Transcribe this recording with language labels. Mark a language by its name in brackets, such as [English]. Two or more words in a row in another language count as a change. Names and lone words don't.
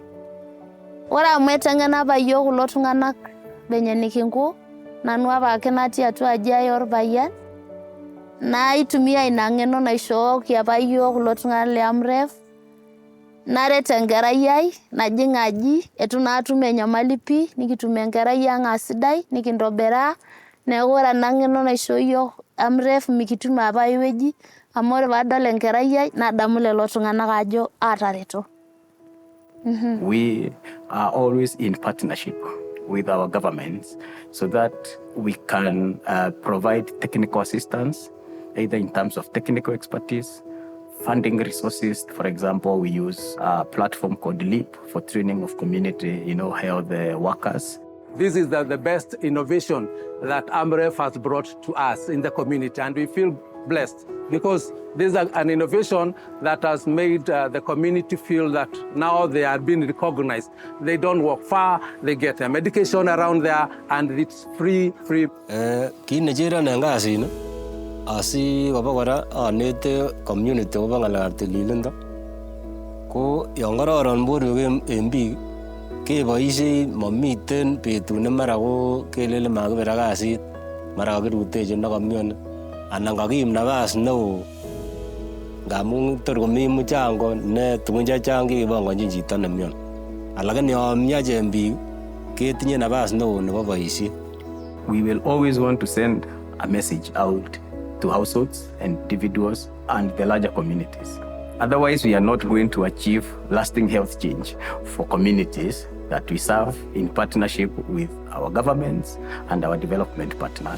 [Masai] Ore amu eteng'ena apa yiok kulo tung'anak venye nikinko, nanu apake natii atua aji ai orpayian, naitumia ina ng'eno naishooki apa yiok kulo tung'anak le Amref, naret enkerai ai najing aji, etu naa atum enyamali pii, nikitum enkerai ang' asidai, nikintobiraa, neeku ore ena ng'eno naishoo yiok Amref mikitum apa ai wueji, amu ore paadol enkerai ai nadamu lelo tung'anak ajo aatareto. [English] We are always in partnership with our governments so that we can provide technical assistance, either in terms of technical expertise, funding resources. For example, we use a platform called LEAP for training of community, health workers. This is the best innovation that Amref has brought to us in the community, and we feel blessed because this is an innovation that has made the community feel that now they are being recognized. They don't walk far, they get their medication around there, and it's free. [Kalenjin] Kit necheron en kasini asi kobakora anete community kobo ng'alekab tililindo ko yon kororon borwek en biik keboisie momiten betut ne mara ko kelele makibera kasit, mara kakirutechi nekomyoni anan kakiib nafas neo ngamun tor komi mchango ne tugun chechang kekibongonjin chito nemyoni. Lakini yon miachen biik ketinye nafas neo nebo boisiet. [English] We will always want to send a message out to households and individuals and the larger communities. Otherwise, we are not going to achieve lasting health change for communities that we serve in partnership with our governments and our development partners.